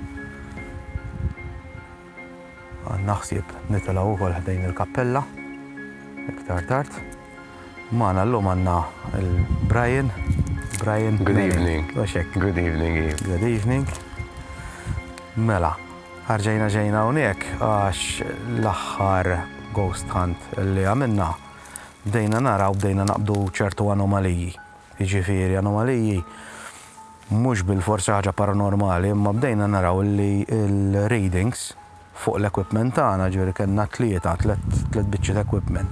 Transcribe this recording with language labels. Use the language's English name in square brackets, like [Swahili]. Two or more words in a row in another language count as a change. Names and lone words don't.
[Maltese] Naħsib nitilgħu wkoll ħdejn il-kappella iktar tard. Magħna llum għandna il-Brian. [English] Good evening. Good evening, Eve. Good evening. [Maltese] Mela, ġejna hawnhekk għax l-aħħar [English] ghost hunt [Maltese] li għamilna bdejna naraw bdejna naqbdu ċertu anomaliji. Jiġifieri anomaliji mhux bil-forsi ħaġa paranormali, imma bdejna naraw li l-readings fuq l-equipment tagħna ġifieri kellna tliet biċċiet equipment.